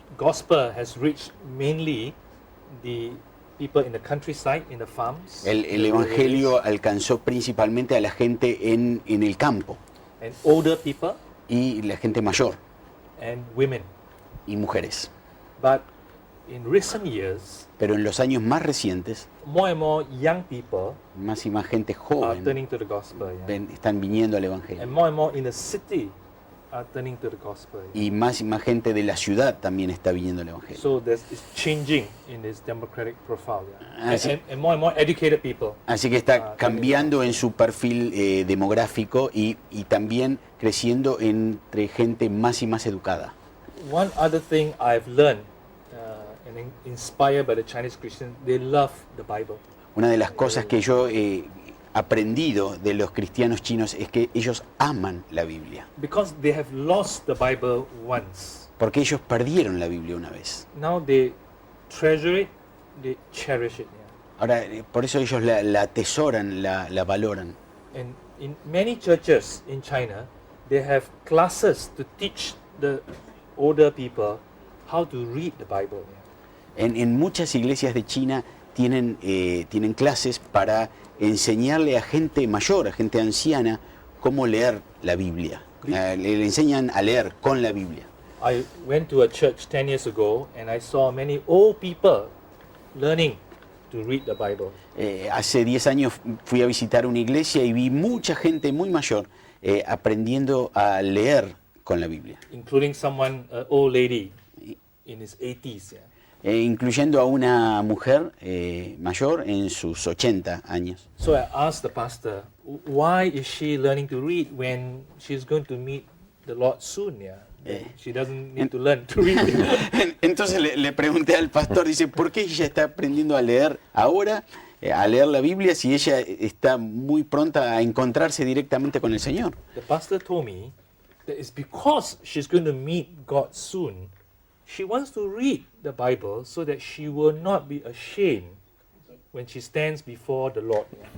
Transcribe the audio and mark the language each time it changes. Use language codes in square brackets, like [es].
[en] gospel has reached mainly the people in the countryside, in the farms, [es] el evangelio alcanzó principalmente a la gente en el campo [en] and older people [es] y la gente mayor [en] and women. [es] y mujeres. [en] But in recent years, [es] Pero en los años más recientes, [en] more and more young people [es] más y más gente [en] are [es] joven [en] turning to the gospel, [es] están viniendo al [en] and [es] evangelio. [en] more in the city are turning to the gospel. [es] Y más gente de la ciudad también está viniendo al evangelio. [en] So it's changing in this democratic profile, [es] Ah, sí. [en] and more educated people. [es] Así que está cambiando en su perfil demográfico y también creciendo entre gente más y más educada. [en] One other thing I've learned and inspired by the Chinese Christians, they love the Bible. [es] Una de las cosas que yo he aprendido de los cristianos chinos es que ellos aman la Biblia, [en] Because they have lost the Bible once. [es] porque ellos perdieron la Biblia una vez. [en] Now they treasure it, they cherish it. [es] Ahora, por eso ellos la atesoran, la valoran. [en] And in many churches in China, they have classes to teach the older people how to read the Bible. [es] En muchas iglesias de China tienen clases para enseñarle a gente mayor, a gente anciana, cómo leer la Biblia. Le enseñan a leer con la Biblia. [en] I went to a church 10 years ago and I saw many old people learning to read the Bible. [es] Hace 10 años fui a visitar una iglesia y vi mucha gente muy mayor aprendiendo a leer con la Biblia. [en] Including someone, an old lady in his 80s. [es] Incluyendo a una mujer mayor en sus 80 años. [en] So I asked the pastor, why is she learning to read when she's going to meet the Lord soon? She doesn't need to learn to read. [es] Entonces le pregunté al pastor, dice, ¿por qué ella está aprendiendo a leer ahora, a leer la Biblia, si ella está muy pronta a encontrarse directamente con el Señor? [en] The pastor told me that it's because she's going to meet God soon. She wants to read the Bible so that she will not be ashamed when she stands before the Lord.